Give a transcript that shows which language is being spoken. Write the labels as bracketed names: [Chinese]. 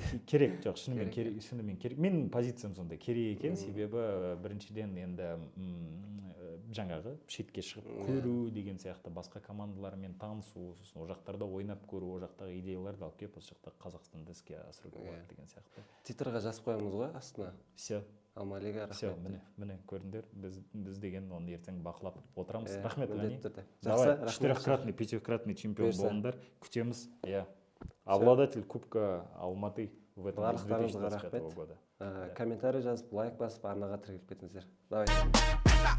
[Kazakh] Керек, жоқ, шынымен керек. Менің позициям сондай, керек екен, себебі біріншіден енді жаңағы шетке шығып көру деген сияқты басқа командалармен танысу, сосын о жақтарда ойнап көру, о жақтағы идеяларды алып келіп, осы жақта Қазақстанда іске асыруға болады деген сияқты. Титрға жазып қоямыз ғой астына. [Russian] Все. [Kazakh] Алма лига рахмет. [Russian] Все, [Kazakh] міне көрдіңдер, біз деген оны ертең бақылап отырамыз. Рахмет, Ғани. [Russian] Давай, 4-кратный, 5-кратный чемпион [Kazakh] болыңдар, күтеміз. Иә. [Russian] Обладатель Кубка Алматы в этом 2025 года. [Kazakh] Комментарий жазып, лайк басып, арнаға тіркеліп кетіңіздер. [Russian] Давай.